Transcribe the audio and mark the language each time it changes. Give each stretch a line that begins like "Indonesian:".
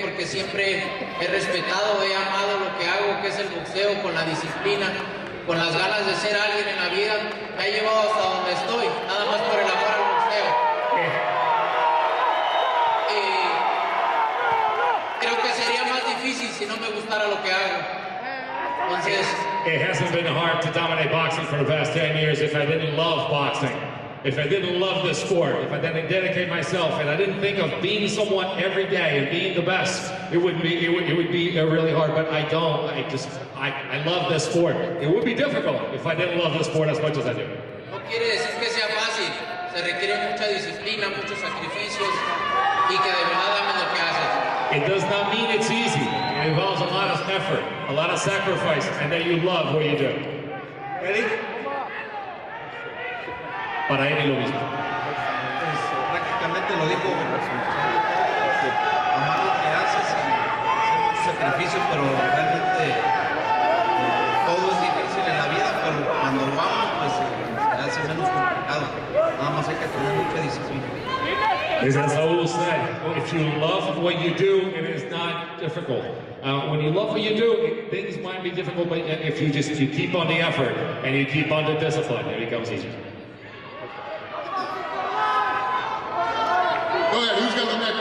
Spanish: Porque siempre he respetado, he amado lo que hago, que es el boxeo, con la disciplina, con las ganas de ser alguien en la vida. Me ha llevado hasta donde estoy, nada más por el amor al boxeo. Creo que sería más difícil si no me gustara lo que hago. Entonces,
English: It hasn't been hard to dominate boxing for the past 10 years if I didn't love boxing. If I didn't love the sport, if I didn't dedicate myself, and I didn't think of being someone every day and being the best, it would be really hard. But I don't. I love this sport. It would be difficult if I didn't love the sport as much as I do.
Spanish: no quiere decir que sea fácil, se requiere mucha disciplina, muchos sacrificios y que de verdad ames lo que haces.
English: It does not mean it's easy. It involves a lot of effort, a lot of sacrifice, and that you love what you do. Ready?
Spanish: Para él es lo mismo. Pues, prácticamente lo dijo, amar lo que haces y hacer muchos sacrificios, pero realmente todo es difícil en la vida, pero cuando lo amas, pues se hace menos complicado. Nada más hay que tener mucha disciplina.
English: As Saul said, if you love what you do, it is not difficult. When you love what you do, things might be difficult, but if you keep on the effort and you keep on the discipline, it becomes easier. Go ahead, who's got the neck?